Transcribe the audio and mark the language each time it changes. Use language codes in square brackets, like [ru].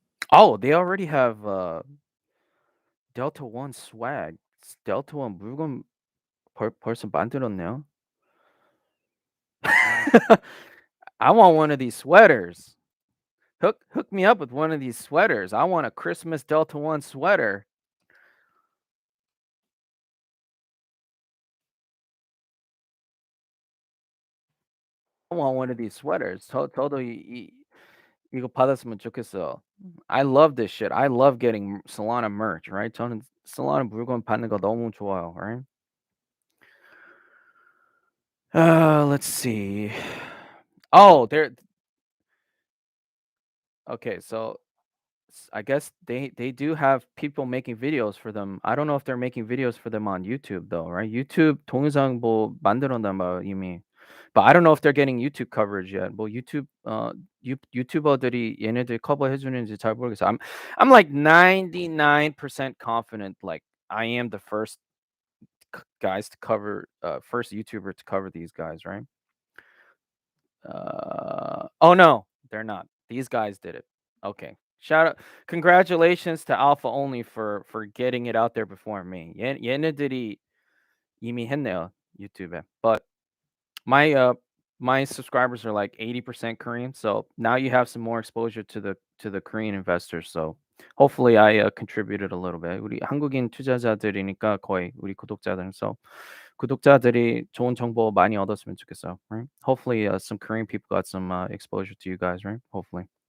[en] Oh, they already have Delta 1 swag. [ko] Delta 1 물건 벌써 만들었네요. [en] I want one of these sweaters. Hook me up with one of these sweaters. I want a Christmas Delta 1 sweater. I want one of these sweaters. [ko] 저도 이거 받았으면 좋겠어. [en] I love this shit. I love getting Solana merch, right? [ko] 저는 Solana 물건 받는 거 너무 좋아요, right? [en] Let's see. Oh, okay, so I guess they do have people making videos for them. I don't know if they're making videos for them on YouTube though, right? [ko] YouTube 동영상 뭐 만들었나 봐 이미. [en] But I don't know if they're getting YouTube coverage yet. [ko] 뭐 유튜버들이 얘네들 커버해 주는지 잘 모르겠어. [en] I'm like 99% confident like I am the first guys to cover first YouTuber to cover these guys, right? Oh no, they're not. These guys did it. Okay. Shout out congratulations to Alpha Only for getting it out there before me. [ko] 얘네들이 이미 했네요, YouTube에. [en] But my subscribers are like 80% Korean, so now you have some more exposure to the Korean investors. So hopefully I contributed a little bit. [ko] 우리 한국인 투자자들이니까 거의 우리 구독자들은 so 구독자들이 좋은 정보 많이 얻었으면 좋겠어요, right? [en] Hopefully some Korean people got some exposure to you guys, right? Hopefully.